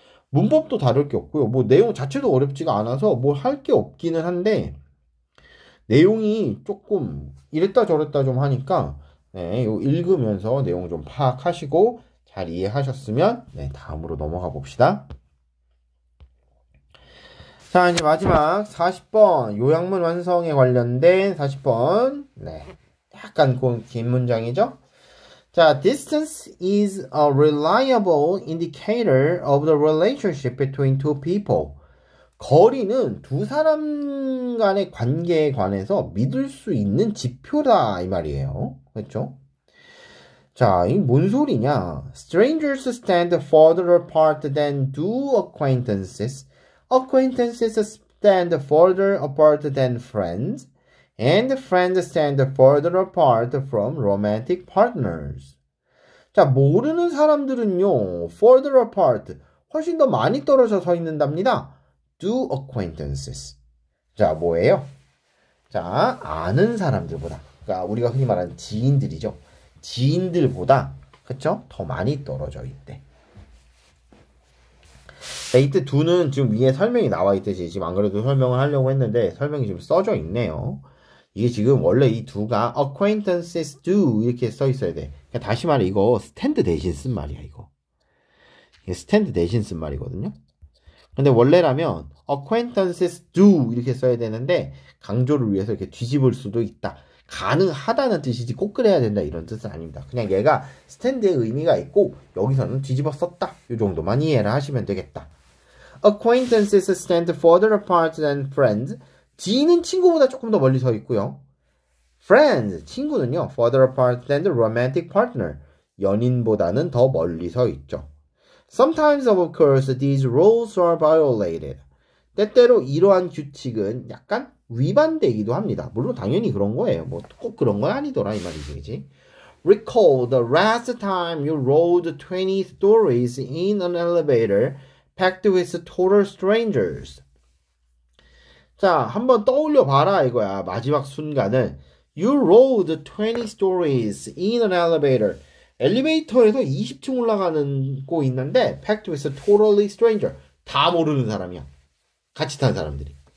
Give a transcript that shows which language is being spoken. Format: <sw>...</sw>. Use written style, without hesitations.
<ko>문법도 다를 게 없고요. 뭐 내용 자체도 어렵지가 않아서 뭘 할 게 없기는 한데 내용이 조금 이랬다 저랬다 좀 하니까 네, 요 읽으면서 내용 좀 파악하시고 잘 이해하셨으면 네, 다음으로 넘어가 봅시다. 자, 이제 마지막 40번 요약문 완성에 관련된 40번 네, 약간 긴 문장이죠.</ko> <en>자, distance is a reliable indicator of the relationship between two people.</en> <ko>거리는 두 사람 간의 관계에 관해서 믿을 수 있는 지표다 이 말이에요. 그렇죠? 자, 이 뭔 소리냐?</ko> <en>Strangers stand further apart than do acquaintances. Acquaintances stand further apart than friends. And friends stand further apart from romantic partners.</en> <ko>자, 모르는 사람들은요,</ko> <en>further apart,</en> <ko>훨씬 더 많이 떨어져 서 있는답니다.</ko> <en>Do acquaintances.</en> <ko>자, 뭐예요? 자, 아는 사람들보다. 그러니까 우리가 흔히 말하는 지인들이죠. 지인들보다, 그쵸? 더 많이 떨어져 있대. 자, 이때 do는 지금 위에 설명이 나와 있듯이 지금 안 그래도 설명을 하려고 했는데 설명이 지금 써져 있네요. 이게 지금 원래 이 do가 acquaintances do 이렇게 써 있어야 돼. 그러니까 다시 말해 이거 stand 대신 쓴 말이야 이거. 이게 stand 대신 쓴 말이거든요. 근데 원래라면 acquaintances do 이렇게 써야 되는데 강조를 위해서 이렇게 뒤집을 수도 있다. 가능하다는 뜻이지 꼭 그래야 된다 이런 뜻은 아닙니다. 그냥 얘가 stand의 의미가 있고 여기서는 뒤집어 썼다. 이 정도만 이해를 하시면 되겠다.</ko> <en>Acquaintances stand further apart than friends.</en> <ko>지인은 친구보다 조금 더 멀리 서 있고요.</ko> <en>Friends,</en> <ko>친구는요,</ko> <en>further apart than the romantic partner.</en> <ko>연인보다는 더 멀리 서 있죠.</ko> <en>Sometimes, of course, these rules are violated.</en> <ko>때때로 이러한 규칙은 약간 위반되기도 합니다. 물론 당연히 그런 거예요. 뭐 꼭 그런 건 아니더라 이 말이지, 그치?</ko> <en>Recall the last time you rode 20 stories in an elevator packed with total strangers.</en> <ko>자, 한번 떠올려 봐라 이거야. 마지막 순간을.</ko> <en>You rode 20 stories in an elevator.</en> <ko>엘리베이터에서 20층 올라가는 곳 있는데</ko> <en>packed with totally stranger.</en> <ko>다 모르는 사람이야. 같이 탄 사람들이.</ko>